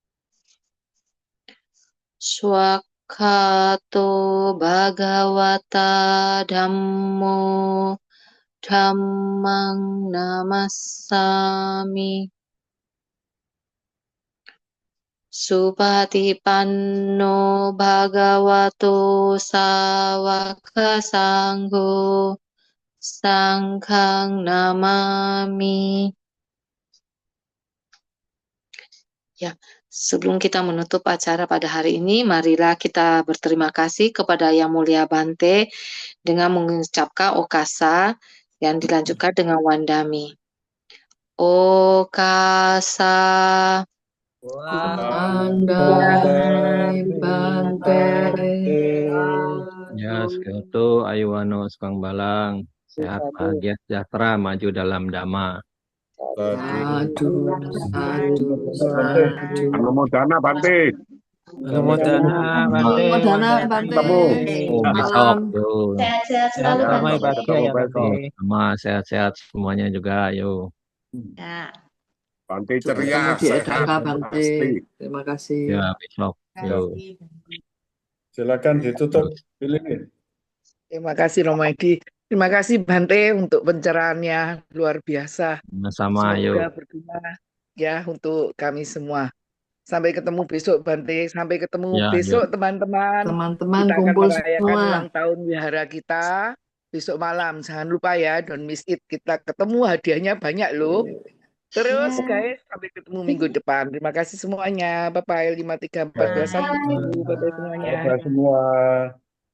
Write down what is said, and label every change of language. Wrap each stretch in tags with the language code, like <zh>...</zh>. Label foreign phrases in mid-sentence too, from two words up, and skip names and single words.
<pi>Swakhato Bhagavata Dhammo Dhammang Namassami Supatipanno Bhagavato Sawaka Sangho Sangkhang Namami.</pi> <id>Ya, sebelum kita menutup acara pada hari ini, marilah kita berterima kasih kepada Yang Mulia Bante dengan mengucapkan okasa yang dilanjutkan dengan wandami. Okasa. Wandai Bante. Ya, sekitu</id> <pi>Ayuwano Sukang Balang,</pi> <id>sehat bahagia sejahtera maju dalam dhamma. Sadu, sadu, sadu. Anumodana Bante. Anumodana Bante. Anumodana Bante. Besok yo. Sehat-sehat selalu Ya, damai Bante. bahagia ya Bante. Sama sehat-sehat semuanya juga, yo. Ya. Bante Sampai ceria, ketemu di sehat, Edaka Bante. pasti. Terima kasih. Ya, besok yo. Silakan ditutup, pilih. Terima kasih Romo Edi. Terima kasih Bante untuk pencerahannya luar biasa. Sama yo. Semoga berguna ya untuk kami semua. Sampai ketemu besok Bante. Sampai ketemu Ya, besok teman-teman. Teman-teman Kita akan kumpul merayakan semua. ulang tahun wihara kita besok malam. Jangan lupa ya,</id> <en>don't miss it.</en> <id>Kita ketemu, hadiahnya banyak loh. Terus guys, sampai ketemu minggu depan. Terima kasih semuanya. Bye-bye. 5314. Bye-bye semuanya. Bye-bye semua.</id>